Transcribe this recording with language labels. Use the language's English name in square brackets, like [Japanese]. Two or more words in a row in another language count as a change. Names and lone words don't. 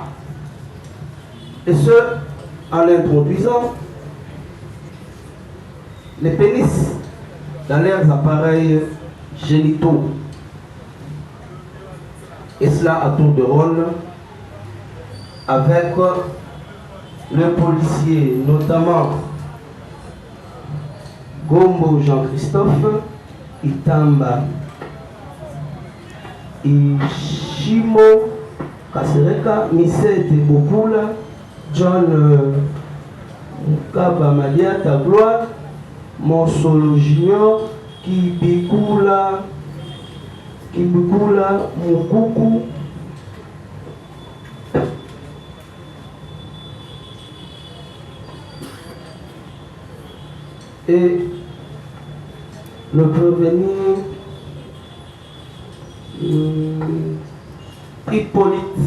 [French] Et ce, en l'introduisant les pénis dans leurs appareils génitaux. Et cela à tour de rôle avec le policier, notamment Gombo Jean-Christophe, Itamba Ishimo Kasereka, Misete Bokula, John Mukaba Malia Tagloire, Monsolo Junior, Kibikula Mukuku, et le prévenu Hippolyte.